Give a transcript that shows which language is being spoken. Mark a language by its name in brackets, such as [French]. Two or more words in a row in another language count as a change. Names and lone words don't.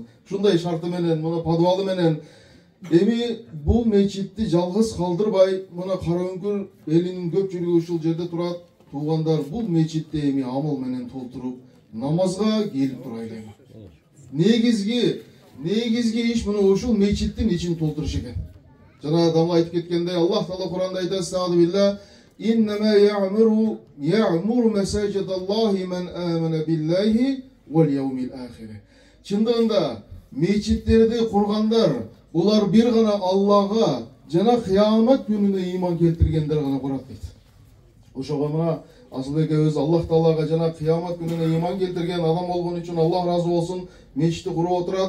[Kyrgyz] Ушундай шарты менен, мына подвалы менен эми бул мечитти жалгыз калтырбай, мына Караөңкүр элинин көпчүлүгү ушул жерде турат. Туугандар, бул мечитти эми амал менен толтуруп, намазга келип турайлы. Негизги иш мына ушул мечиттин ичин толтуруш экен. Жана адамга айтып кеткендей, Аллах Таала Куранда айтат: "Стағфирулла, [Arabic] إنما يعمر مساجد الله من آمن بالله واليوم الآخر." [Kyrgyz] Чындыгында мечиттерди кургандар, улар бир гана Аллага жана кыямат күнүнө ыйман келтиргендер гана курат дейт. Ошого мына Асылбек өз Аллах Таалага жана кыямат күнүнө ыйман келтирген адам болгон үчүн Аллах разы болсун, мечитти куруп отурат.